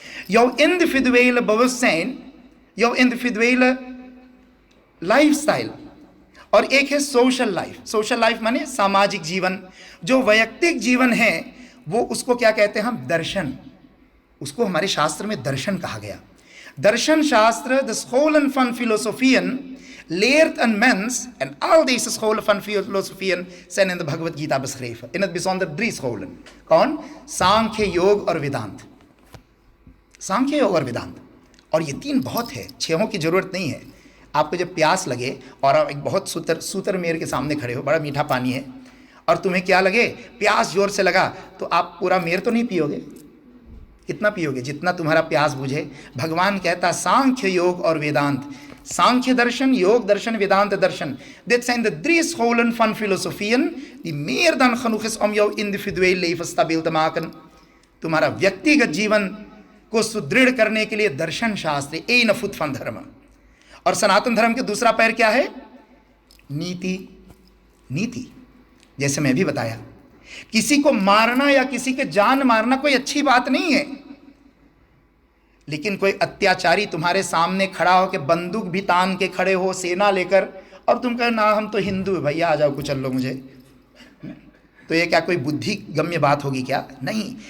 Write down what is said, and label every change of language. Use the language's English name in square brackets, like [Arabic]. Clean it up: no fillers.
[Dutch] Jouw individuele bewustzijn, jouw individuele लाइफस्टाइल, [Hindi] और एक है सोशल लाइफ। सोशल लाइफ माने सामाजिक जीवन। जो वैयक्तिक जीवन है वो उसको क्या कहते हैं हम? दर्शन। उसको हमारे शास्त्र में दर्शन कहा गया। [Dutch] दर्शन शास्त्र, द scholen van filosofieën, leert een mens, en al deze scholen van filosofieën zijn in de Bhagavad Gita beschreven. In het bijzonder 3 scholen. [Hindi] कौन? सांख्य, योग और वेदांत। सांख्य, योग और वेदांत। और ये 3 बहुत है, 6 की जरूरत नहीं है। आपको जब प्यास लगे और आप एक बहुत सूतर मेर के सामने खड़े हो, बड़ा मीठा पानी है, और तुम्हें क्या लगे, प्यास जोर से लगा, तो आप पूरा मेर तो नहीं पियोगे। कितना पियोगे? जितना तुम्हारा प्यास बुझे। भगवान कहता सांख्य, योग और वेदांत। सांख्य दर्शन, योग दर्शन, वेदांत दर्शन. [Dutch] Dit zijn de 3 scholen van filosofieën die meer dan genoeg is om jouw individueel leven stabiel te maken. [Hindi] तुम्हारा व्यक्तिगत जीवन को सुदृढ़ करने के लिए दर्शन शास्त्र, [Dutch] één voet van [Hindi] धर्म। और सनातन धर्म के दूसरा पैर क्या है? नीति। नीति, जैसे मैं भी बताया, किसी को मारना या किसी के जान मारना कोई अच्छी बात नहीं है, लेकिन कोई अत्याचारी तुम्हारे सामने खड़ा हो के बंदूक भी तान के खड़े हो, सेना लेकर, और तुम कहे ना हम तो हिंदू है भैया, आ जाओ कुछ लो मुझे, तो ये क्या कोई बुद्धि गम्य बात होगी क्या? नहीं।